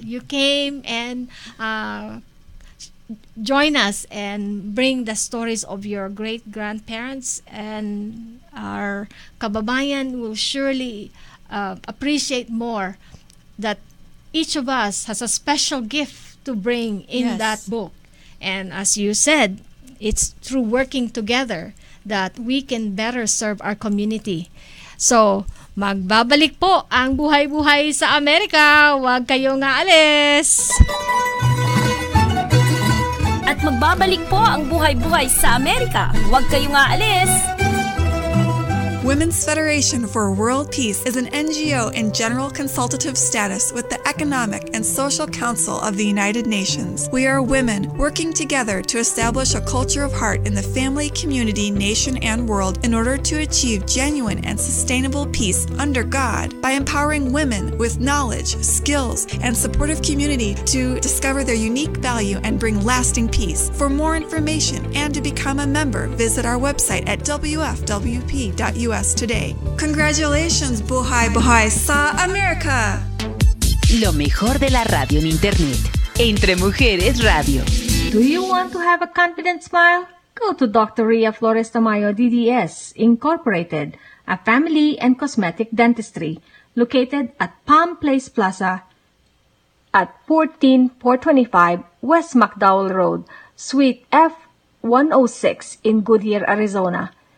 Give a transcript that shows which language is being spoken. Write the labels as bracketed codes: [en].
[en] You came and join us and bring the stories of your great grandparents, and our kababayan will surely appreciate more that each of us has a special gift to bring in that book. And as you said, it's through working together that we can better serve our community. [tl] So, magbabalik po ang Buhay-Buhay sa Amerika. Huwag kayong aalis. At magbabalik po ang Buhay-Buhay sa Amerika. Huwag kayong aalis. [en] Women's Federation for World Peace is an NGO in general consultative status with the Economic and Social Council of the United Nations. We are women working together to establish a culture of heart in the family, community, nation, and world in order to achieve genuine and sustainable peace under God by empowering women with knowledge, skills, and supportive community to discover their unique value and bring lasting peace. For more information and to become a member, visit our website at wfwp.us today. Congratulations, Buhay Buhay sa Amerika! [es] Lo mejor de la radio en Internet. Entre Mujeres Radio. [en] Do you want to have a confident smile? Go to Dr. Rhia Flores Tamayo DDS Incorporated, a family and cosmetic dentistry located at Palm Place Plaza, at 14425 West McDowell Road, Suite F106 in Goodyear, Arizona.